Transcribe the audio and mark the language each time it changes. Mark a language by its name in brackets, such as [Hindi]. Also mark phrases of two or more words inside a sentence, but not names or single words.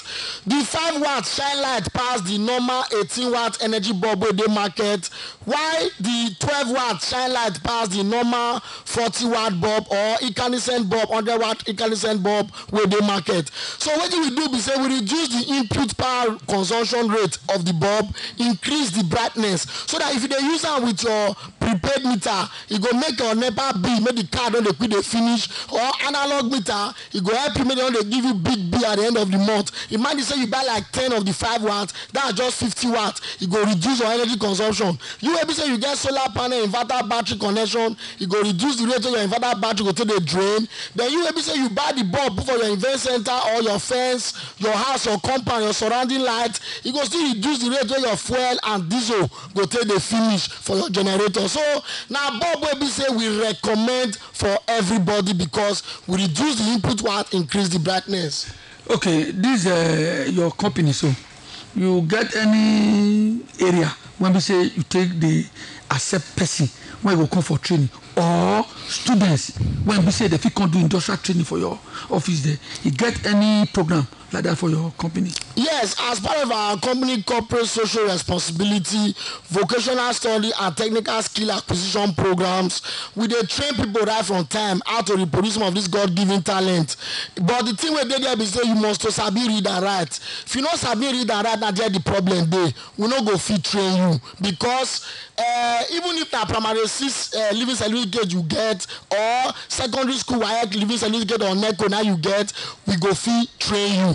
[Nigerian Pidgin] The 5 watts shine light pass the normal 18 watt energy bulb wey dey market, while the 12 watts shine light pass the normal 40 watt bulb or incandescent bulb, 100 watt incandescent bulb wey dey market. So wetin we do be say we reduce the input power consumption rate of the bulb, increase the brightness, so that if you dey use am with your prepaid meter, e go make your NEPA bill, make the card don dey quick dey finish, or analog meter, e go help you make dem no dey give you big bill at the end of the month. Imagine say you buy like 10 of the 5 watts, that's just 50 watts, e go reduce your energy consumption. You wey be say you get solar panel, inverter battery connection, e go reduce the rate of your inverter battery go take dey drain. Then you wey be say you buy the bulb put for your event center or your fence, your house, your compound, your surrounding light, e go still reduce the rate wey your fuel and diesel go take dey finish for your generator. So na bulb wey be say we recommend for everybody because we reduce the input watt, increase the brightness. Okay, this your company, so you get any area when we say you take the accept person when you go come for training, or students when we say they fit come do industrial training for your office there, you get any program like that for your company? Yes, as part of our company corporate social responsibility, vocational study and technical skill acquisition programs, we dey train people right from time how to reproduce some of this God-given talent. But the thing wey dey there be say you must to sabi read and write. If you no sabi read and write, na there the problem dey. We no go fit train you because even if na primary 6 living certificate you get, or secondary school WAEC living certificate or NECO now you get, we go fit train you.